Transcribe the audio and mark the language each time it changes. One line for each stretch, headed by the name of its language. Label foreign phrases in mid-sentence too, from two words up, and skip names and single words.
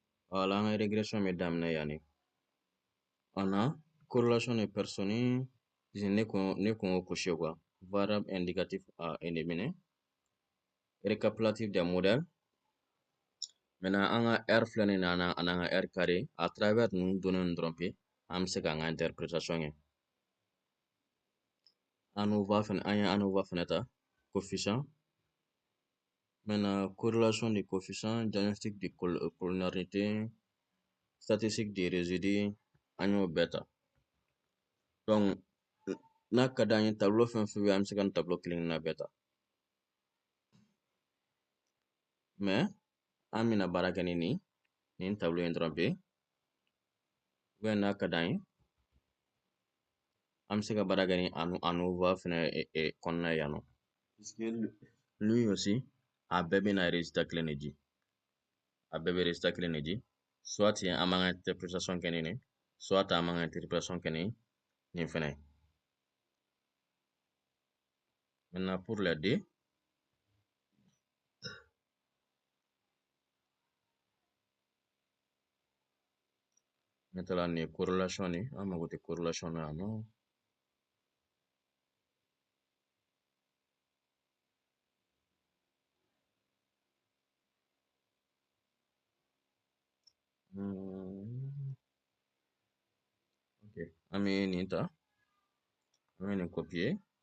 Bambara: Wala an régression bɛ daminɛ yanni.
French: On a corrélation des personnes,
Bambara: ne kun y'o
French: couché quoi. Variable indicatif à éliminer. Récapitulatif des modèles.
Bambara: Maintenant an ka R filɛ nin na an'an ka
French: R carré à travers
Bambara: ninnu données dɔrɔn pe an bɛ se k'an ka interprétation kɛ. ANOVA fɛnɛ an ye ANOVA fɛnɛ ta coefficient.
French: Maintenant corrélation des coefficients, diagnostic de collinéarité, statistique des résidus
Bambara: an y'o bɛɛ ta. Donc n'a ka d'an ye tableau fɛn fɛn bɛ yen an bɛ se ka nin tableau kelen kelenna bɛɛ ta. Mais an bɛna baara kɛ ni nin tableau in dɔrɔn pe. N'a ka d'an ye an bɛ se ka baara kɛ ni ANOVA fɛnɛ kɔnɔna ye yan nɔ.
French: Puisque lui aussi
Bambara: a bɛɛ bɛna résultat kelen de di. A bɛɛ bɛ résultat kelen de di. Soit an b'an ka interprétation kɛ ni nin, soit an b'an ka interprétation kɛ ni nin fɛnɛ ye.
French: Maintenant pour les deux, maintenant
Bambara: nin corrélation nin an mago tɛ corrélation na yan nɔ. Ok, an bɛ nin ta, an bɛ nin copier.